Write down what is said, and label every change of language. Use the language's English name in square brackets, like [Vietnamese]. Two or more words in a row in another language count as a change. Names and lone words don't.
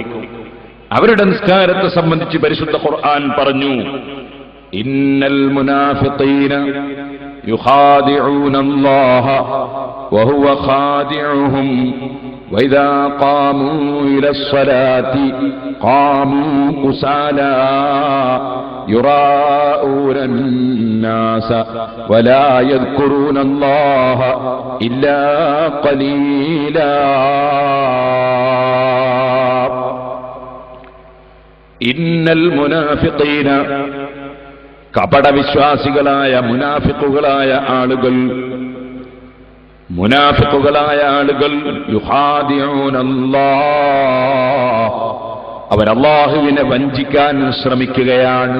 [Malayalam] അവരുടെ നിസ്കാരത്തെ സംബന്ധിച്ച് പരിശുദ്ധ ഖുർആൻ പറഞ്ഞു, [Arabic] إن المنافقين يخادعون الله وهو خادعهم وإذا قاموا إلى الصلاة قاموا كسالى يراءون الناس ولا يذكرون الله إلا قليلا. إن المنافقين, [Malayalam] കപടവിശ്വാസികളായ മുനാഫിഖുകളായ ആളുകൾ [Arabic] يخادعون الله, [Malayalam] അവർ അല്ലാഹുവിനെ വഞ്ചിക്കാൻ ശ്രമിക്കുകയാണ്.